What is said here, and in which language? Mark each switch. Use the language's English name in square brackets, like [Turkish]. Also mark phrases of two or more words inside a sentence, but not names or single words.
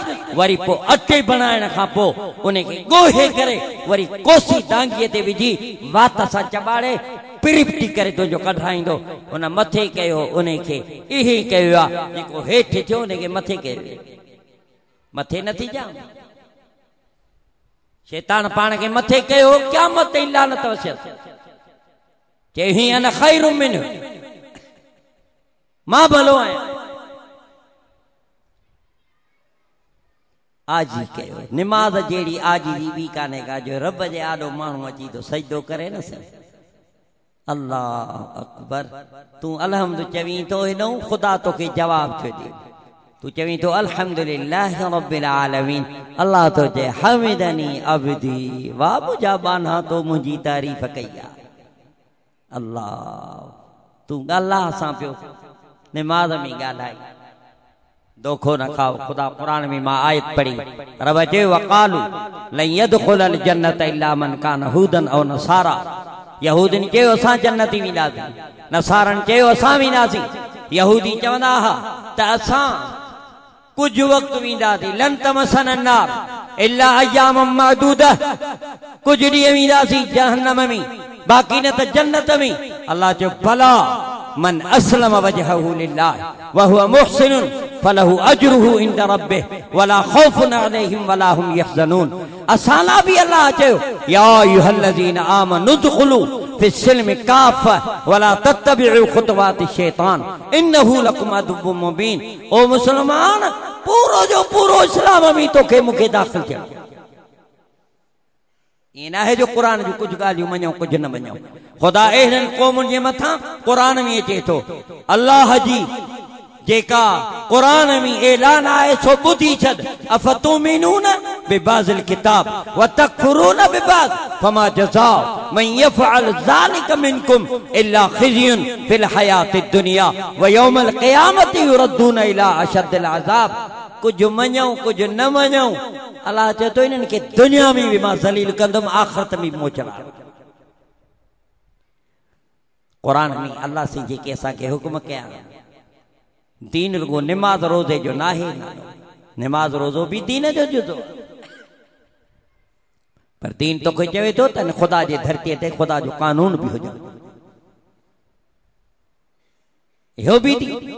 [Sindhi] वरी पोइ अटे बनाइण खां पोइ उनखे ॻोहे करे वरी कोसी डांगीअ ते विझी वात सां चॿाड़े पिरिपटी करे तुंहिंजो कढाईंदो। उन मथे कयो उनखे इहे कयो आहे, जेको हेठि थियो उनखे मथे कयो। मथे नथी जाम शैतान पाण खे मथे कयो, क़यामत ताईं लानत वसियसि। चई हीअं [Arabic] أنا خير منه, [Sindhi] मां भलो आहियां। आजी कयो, निमाज़ जहिड़ी आजी जी बि कान्हे का, जो रब जे आॾो माण्हू अची थो सजदो करे न सही। [Arabic] الله أكبر. [Sindhi] तूं अलहम्द चवीं थो हेॾो, ख़ुदा तोखे जवाब थो ॾे। तूं चवीं थो [Arabic] الحمد لله رب العالمين, [Sindhi] अल्लाह तो चए [Arabic] حمدني عبدي, [Sindhi] वाह मुंहिंजा बाना तो मुंहिंजी तारीफ़ कई आहे। अल्लाह तूं अल्लाह सां पियो निमाज़ में ॻाल्हाई, दोखो न खाओ। ख़ुदा क़ुरान में मां आयत पढ़ी, रब चयो [Arabic] وقالوا لن يدخل الجنة إلا من كان هودا أو نصارى. [Sindhi] यहूदन चयो असां जन्नती वेंदासीं, नसारन चयो असां वेंदासीं। यहूदी चवंदा हुआ त असां कुछ वक्त वेंदासीं, [Arabic] لن تمسنا النار إلا أياما معدودة, [Sindhi] कुछ ॾींहं वेंदासीं जहन्नम में, बाक़ी न त जन्नत में। अल्लाह चयो [Arabic] بلى من أسلم وجهه لله وهو محسن فله أجره عند ربه ولا خوف عليهم ولا هم يحزنون. [Sindhi] असाला भी अल्लाह चयो [Arabic] يا أيها الذين آمنوا ادخلوا في السلم كافة ولا تتبعوا خطوات الشيطان إنه لكم عدو مبين. [Sindhi] ओ मुसलमान, पूरो जो पूरो इस्लाम में तोखे मूंखे दाख़िल थियणो। ईअं न आहे जो क़ुर जूं कुझु ॻाल्हियूं मञूं कुझु न मञूं। ख़ुदा अहिड़नि क़ौमुनि जे मथां क़ुर में अचे थो, अल्लाह जी जेका क़ुर में ऐलान आहे सो ॿुधी छॾ। [Arabic] أفتؤمنون ببعض الكتاب وتكفرون ببعض فما جزاء من يفعل ذلك منكم إلا خزي في الحياة الدنيا ويوم القيامة يردون إلى أشد العذاب. [Sindhi] कुछ मञूं कुछ न मञूं, अल्लाह चए थो इन्हनि खे दुनिया में भी मां ज़लील कंदुमि, आख़िरत में मोचना। क़ुरान में अल्लाह से जेके असांखे हुक्म कया, दीन रुगो निमाज़ रोज़े जो न आहे, निमाज़ रोज़ो भी दीन जो जुज़ो, पर दीन तोखे चवे थो त ख़ुदा जे धरतीअ ते ख़ुदा जो कानून भी हुजे, इहो भी दीन।